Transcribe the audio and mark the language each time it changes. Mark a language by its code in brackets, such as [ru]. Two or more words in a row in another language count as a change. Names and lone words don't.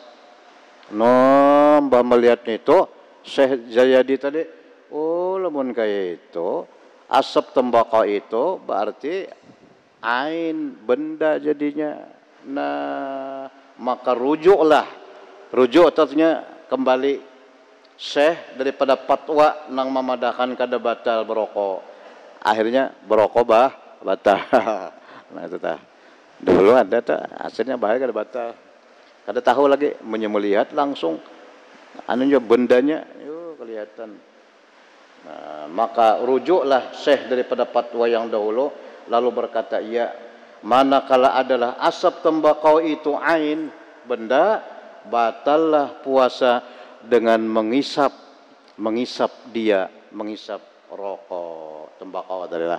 [bjn] Mbah melihat itu Syekh Zayadi tadi, oh lamun kayak itu asap tembakau itu berarti ain benda jadinya. Nah maka rujuk artinya kembali Syekh daripada fatwa nang memadahkan kada batal berokok, akhirnya berokok batal. Nah itu tah dulu ada tuh hasilnya bahaya kada batal. Kada tahu lagi melihat langsung anunya bendanya kelihatan. [ms] Nah, maka rujuklah Syekh daripada fatwa yang dahulu lalu berkata ia manakala adalah asap tembakau itu ain benda batallah puasa dengan mengisap rokok tembakau adalah.